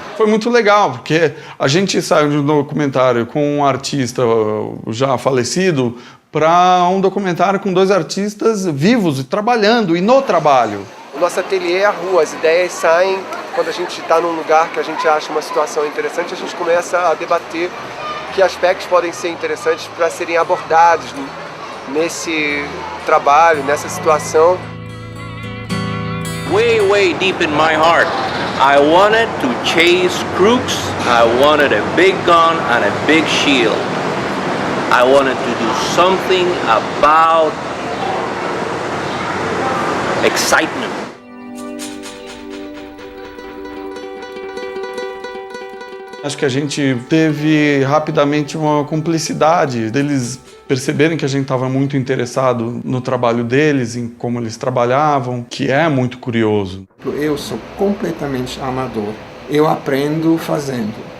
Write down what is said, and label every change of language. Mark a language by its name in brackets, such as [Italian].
[Portuguese] Foi muito legal, porque a gente saiu de um documentário com um artista já falecido para um documentário com 2 artistas vivos e trabalhando, e no trabalho. O nosso ateliê é a rua, as ideias saem quando a gente está num lugar que a gente acha uma situação interessante, a gente começa a debater que aspectos podem ser interessantes para serem abordados nesse trabalho, nessa situação. [English] Way deep in my heart, I wanted to chase crooks, I wanted a big gun and a big shield. I wanted to do something about excitement. [Portuguese] Acho que a gente teve rapidamente uma cumplicidade deles perceberem que a gente estava muito interessado no trabalho deles, em como eles trabalhavam, que é muito curioso. Eu sou completamente amador. Eu aprendo fazendo.